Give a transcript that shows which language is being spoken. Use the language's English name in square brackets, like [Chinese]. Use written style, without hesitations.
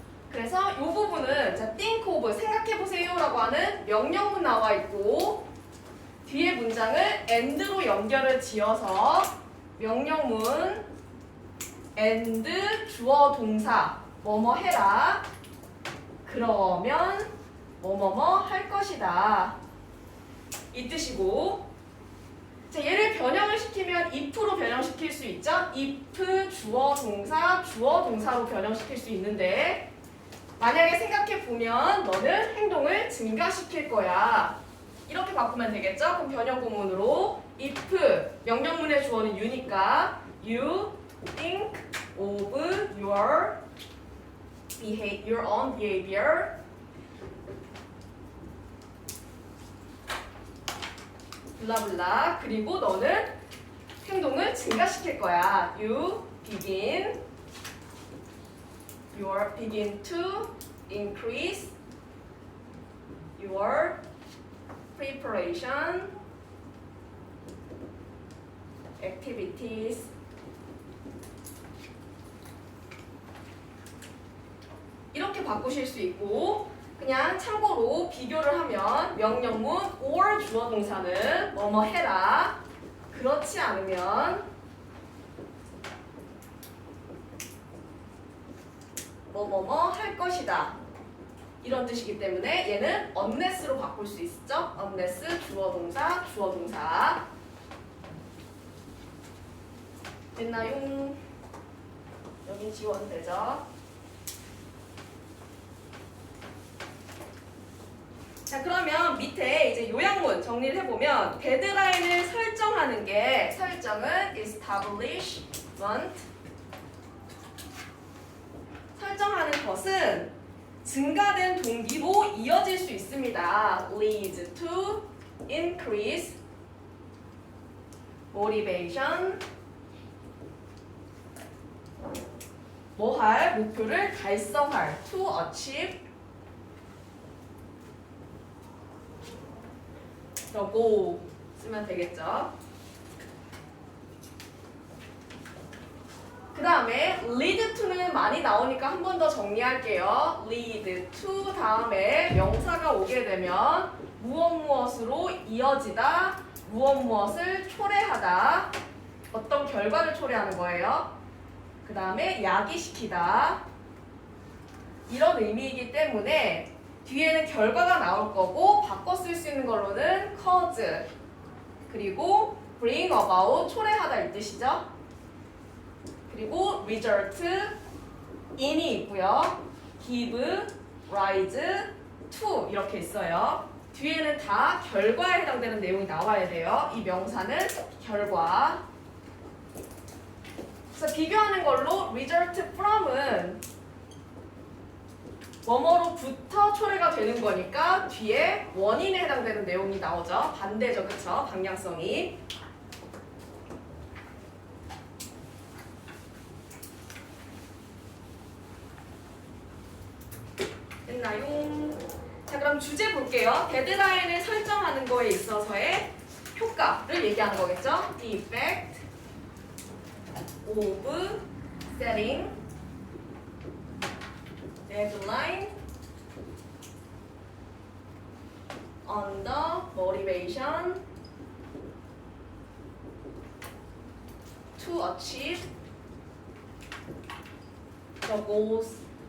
[Korean] 그래서 이 부분은 자, think of 생각해보세요라고 하는 명령문 나와 있고 뒤에 문장을 and로 연결을 지어서 명령문 and 주어 동사 뭐뭐 해라 그러면 뭐뭐뭐 할 것이다 이 뜻이고 자, 얘를 변형을 시키면 if로 변형시킬 수 있죠? if 주어 동사 주어 동사로 변형시킬 수 있는데 만약에 생각해보면 너는 행동을 증가시킬 거야. 이렇게 바꾸면 되겠죠? 그럼 변형 구문으로 if 명령문의 주어는 you니까 [English] you think of your own behavior [Korean] 블라블라. 그리고 너는 행동을 증가시킬 거야. [English] You begin to increase your preparation activities. [Korean] 이렇게 바꾸실 수 있고 그냥 참고로 비교를 하면 명령문 or 주어 동사는 뭐뭐 해라. 그렇지 않으면 뭐뭐뭐 할 것이다. 이런 뜻이기 때문에 얘는 unless로 바꿀 수 있죠. unless 주어 동사 주어 동사. 됐나요? 여긴 지워도 되죠. 자, 그러면 밑에 이제 요약문 정리를 해보면 데드라인을 설정하는 게 설정은 establishment 설정하는 것은 증가된 동기로 이어질 수 있습니다. [English] leads to increase motivation [Korean] 뭐 할? 목표를 달성할 [English] to achieve [Korean] 라고 쓰면 되겠죠. 그 다음에 lead to는 많이 나오니까 한 번 더 정리할게요. lead to 다음에 명사가 오게 되면 무엇으로 이어지다, 무엇을 초래하다, 어떤 결과를 초래하는 거예요. 그 다음에 야기시키다 이런 의미이기 때문에 뒤에는 결과가 나올 거고 바꿔 쓸 수 있는 걸로는 cause 그리고 bring about 초래하다 이 뜻이죠. 그리고 result in이 있고요. [English] give, rise, to [Korean] 이렇게 있어요. 뒤에는 다 결과에 해당되는 내용이 나와야 돼요. 이 명사는 결과. 그래서 비교하는 걸로 result from은 뭐뭐로부터 초래가 되는 거니까 뒤에 원인에 해당되는 내용이 나오죠. 반대죠, 그쵸? 방향성이. 됐나요? 자, 그럼 주제 볼게요. 데드라인을 설정하는 거에 있어서의 효과를 얘기하는 거겠죠? [English] The effect of setting deadline on the motivation to achieve the goals.